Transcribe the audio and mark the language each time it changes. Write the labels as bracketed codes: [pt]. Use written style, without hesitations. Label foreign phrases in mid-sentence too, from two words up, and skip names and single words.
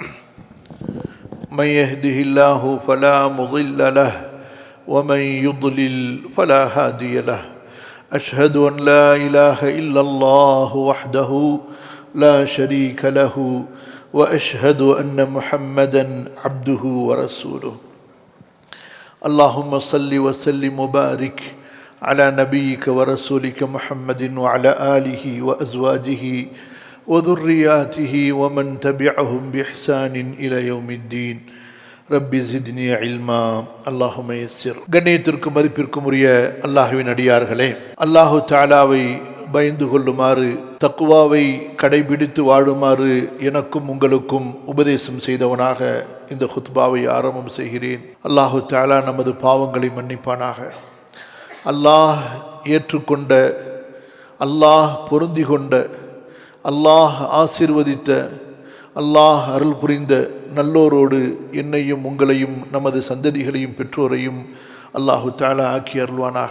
[ar] من يهده الله فلا مضل له ومن يضلل فلا هادي له أشهد أن لا إله إلا الله وحده لا شريك له وأشهد أن محمدا عبده ورسوله اللهم صل وسلم وبارك على نبيك ورسولك محمد وعلى آله وأزواجه وذرياته ومن تبعهم بإحسان إلى يوم الدين رب زدني علما اللهم يسر [ta] கண்ணியத்திற்கும் மதிப்பிற்கும் உரிய அல்லாஹ்வின் அடியார்களே, [ar] الله تعالى [ta] பயந்து கொள்ளுமாறு, தக்வாவை கடைபிடித்து வாழுமாறு எனக்கும் உங்களுக்கும் உபதேசம் செய்தவனாக இந்த குத்பாவை ஆரம்பம் செய்கிறேன். [ar] الله تعالى [ta] நமது பாவங்களை மன்னிப்பானாக. அல்லாஹ் ஏற்றுக்கொண்ட, அல்லாஹ் பொருந்தி கொண்ட, அல்லாஹ் ஆசீர்வதித்த, அல்லாஹ் அருள் புரிந்த நல்லோரோடு என்னையும் உங்களையும் நமது சந்ததிகளையும் பெற்றோரையும் [ar] الله تعالى [ta] ஆக்கி அருள்வானாக.